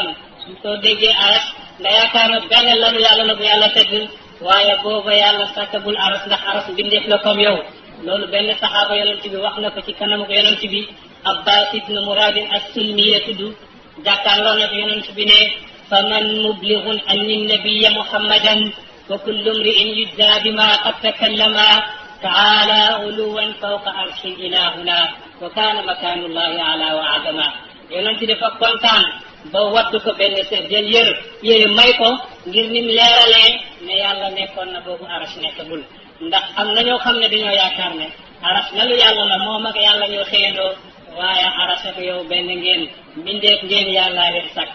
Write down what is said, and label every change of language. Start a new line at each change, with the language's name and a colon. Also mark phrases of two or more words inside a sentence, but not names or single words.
Wolof: su soo déggee aras nga yaakaar ne benn lanu yàlla la bu yàlla tëgg waaye booba yàlla sàkkagul aras ndax aras bindeef la comme yow. loolu benn saxaaba yonent bi wax na ko ci kanamu ko yonent bi Abbas ibn Muradin as-Sulmi la tudd jàkkaarloo na ko yonent bi ne
Arabic: فمن مبلغ عني النبي محمدا وكل امرئ يجزى بما قد تكلما تعالى علوا فوق عرش إلهنا وكان مكان الله أعلى وأعظما.
Wolof: yonent dafa kontaan ba wattu ko benn seen jël yére may ko ngir nim leeralee ne yàlla nekkoon na boobu arash nekkagul. ndax am na ñoo xam ne dañoo yaakaar ne arash na lu yàlla la moom ak yàlla ñoo xëyandoo waaye arash ak yow benn ngeen mbindeef ngeen yàllaa leen sàkk.